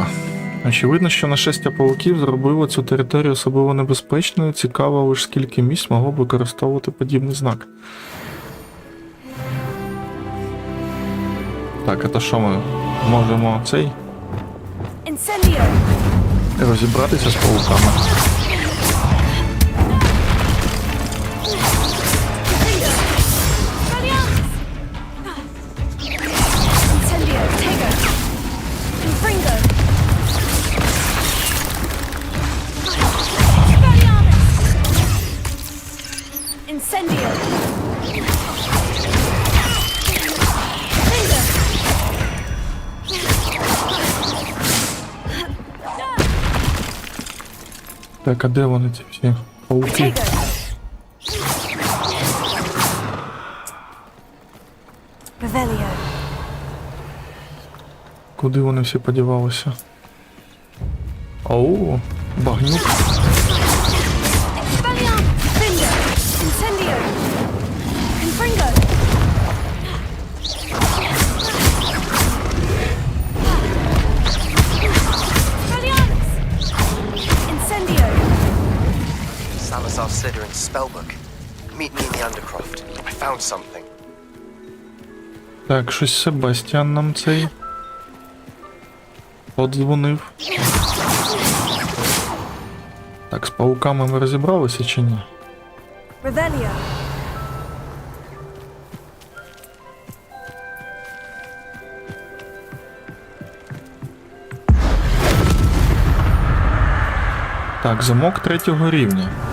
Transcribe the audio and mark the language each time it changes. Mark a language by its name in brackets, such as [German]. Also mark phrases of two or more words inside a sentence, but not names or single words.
[Ukrainian] Очевидно, що нашестя пауків зробило цю територію особливо небезпечною. Цікаво лише скільки місць могло б використовувати подібний знак. Так, а то що ми можемо цей? [Latin] Incendio. [Ukrainian] Розібратися з пауками. [Latin] Incendio. Tego. Confringo. Incendio. [Ukrainian] Так, а де вони ці всі пауки? [Latin] Revelio. [Ukrainian] Куди вони всі подівалися? Оу, багнюк. [Latin] Expelliarmus. Finger. Incendio. Confringo. Expelliarmus. Incendio. [English] Salazar Slytherin's spellbook. Meet me in the Undercroft. I found something. [Ukrainian] Так, щось Себастіан нам цей подзвонив. Так, з пауками ми розібралися чи ні? [Latin] Revelio. [Ukrainian] Так, замок 3-го рівня.